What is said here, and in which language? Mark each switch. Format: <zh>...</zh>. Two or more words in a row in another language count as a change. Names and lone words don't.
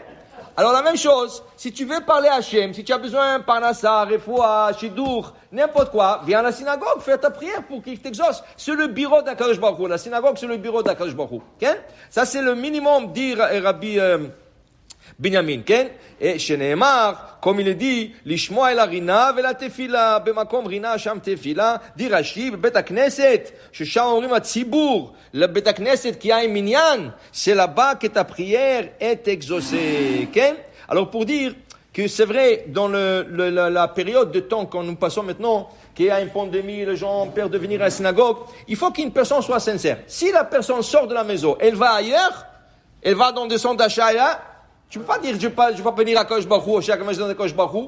<fr>Alors la même chose, si tu veux parler à Hachem, si tu as besoin Parnassa, Refoua, Shidour, n'importe quoi, viens à la synagogue, fais ta prière pour qu'il t'exauce. C'est le bureau d'Akadosh Baruch Hu. La synagogue, c'est le bureau d'Akadosh Baruch Hu. Okay? Ça, c'est le minimum, dit Rabbi Binyamin. Okay? Et chez Nehemar, comme il est dit,</fr> <he>לשמוע אל הרינה ואל התפילה, במקום רינה שם תפילה,</he> <fr>dit Rashi,</fr> <he>בית הכנסת, ששם אומרים הציבור,</he> <fr>le bet hakneset qui a un minyan, c'est là-bas que ta prière est exaucée. Okay? Alors pour dire que c'est vrai, dans la période de temps que nous passons maintenant, qu'il y a une pandémie, les gens ont peur de venir à la synagogue, il faut qu'une personne soit sincère. Si la personne sort de la maison, elle va ailleurs, elle va dans des centres d'achat là, tu peux pas dire, je vais pas venir à Kosh Baruch Hu, à Kosh Baruch Hu.</fr>